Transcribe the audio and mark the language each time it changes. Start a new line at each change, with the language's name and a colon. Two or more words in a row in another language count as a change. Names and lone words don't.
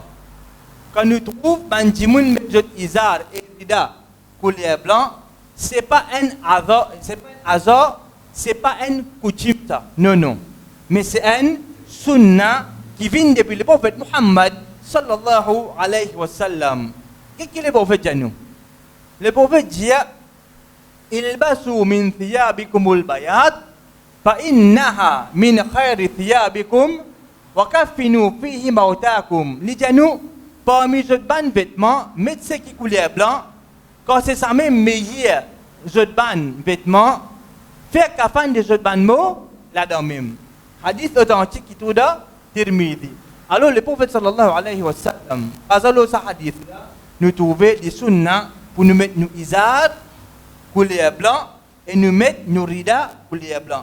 French: Quand nous trouvons Bandimoun Medjot Izar et Rida couleur blanc, ce n'est pas un hasard, ce n'est pas une coutume. Non, non. Mais c'est un sunnah qui vient depuis le prophète Muhammad
Arabic: صلى الله عليه وسلم.
French: Qu'est-ce que le prophète dit à nous? Le prophète dit
Arabic: البسوا من ثيابكم البياض فإنها من خير ثيابكم وكفنوا فيها موتاكم.
French: Li dit à nous, parmi les autres vêtements, mettez ce qui couleur blanc, quand c'est ça même meilleur, les autres vêtements, faire kafan des autres mots, là-dedans même. Hadith authentique qui trouve dans Tirmidhi. Alors le prophète
Arabic: صلى الله عليه وسلم,
French: à ce hadith, nous trouvons des sunnah pour nous mettre nous izar, couleur blanc, et nous mettre nous rida, couleur blanc.